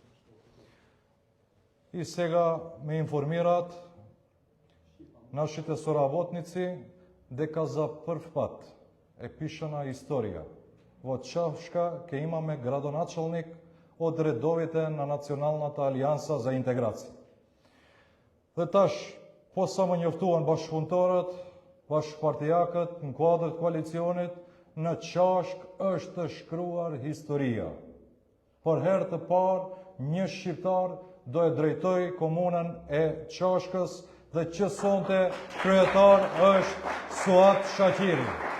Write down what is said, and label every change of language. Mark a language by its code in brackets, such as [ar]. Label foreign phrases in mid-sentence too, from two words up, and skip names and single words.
[mk] И сега ме информираат нашите соработници дека за прв пат е пишана историја. Во Чавшка ќе имаме градоначалник од редовите на Националната алијанса за интеграција. [sq] Dhe tash, po sa më njoftuan bashkëpunëtorët, bashkëpartijakët në kuadër të koalicionit, në Qashk është të shkruar historia. Për herë të parë, një shqiptar do e drejtoj komunën e Qashkës dhe që sonte kryetar është Suat Shakiri.